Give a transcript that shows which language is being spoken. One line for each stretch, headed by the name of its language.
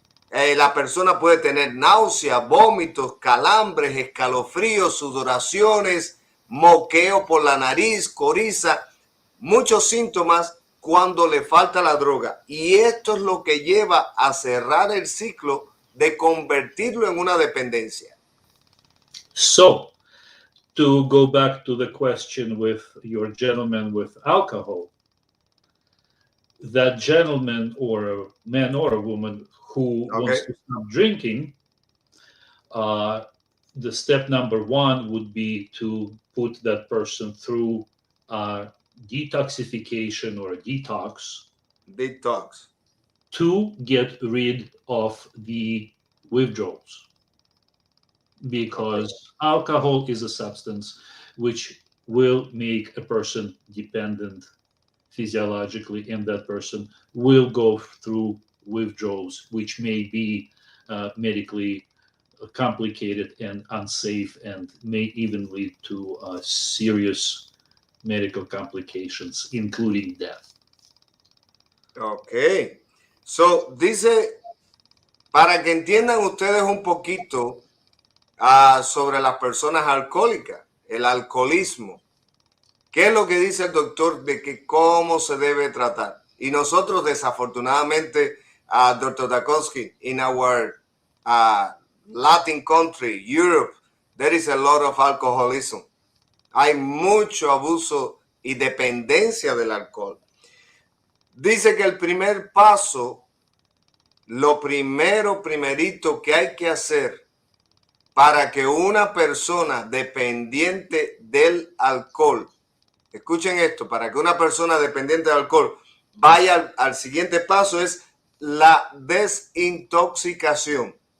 Spanish: La persona puede tener náuseas, vómitos, calambres, escalofríos, sudoraciones, moqueo por la nariz, coriza, muchos síntomas cuando le falta la droga. Y esto es lo que lleva a cerrar el ciclo de convertirlo en una dependencia.
English: So, to go back to the question with your gentleman with alcohol, that gentleman or a man or a woman who wants to stop drinking, the step number one would be to put that person through detoxification or detox Detox. to get rid of the withdrawals, because alcohol is a substance which will make a person dependent physiologically, and that person will go through withdrawals, which may be medically complicated and unsafe, and may even lead to serious medical complications, including death. Ok.
Spanish: So, dice, para que entiendan ustedes un poquito sobre las personas alcohólicas, el alcoholismo. ¿Qué es lo que dice el doctor de que cómo se debe tratar? Y nosotros, desafortunadamente, Dr.
English: Dukowski, in our Latin country, Europe, there is a lot of alcoholism.
Spanish: Hay mucho abuso y dependencia del alcohol. Dice que el primer paso, lo primerito que hay que hacer para que una persona dependiente del alcohol, escuchen esto, para que una persona dependiente del alcohol vaya al siguiente paso, es la desintoxicación.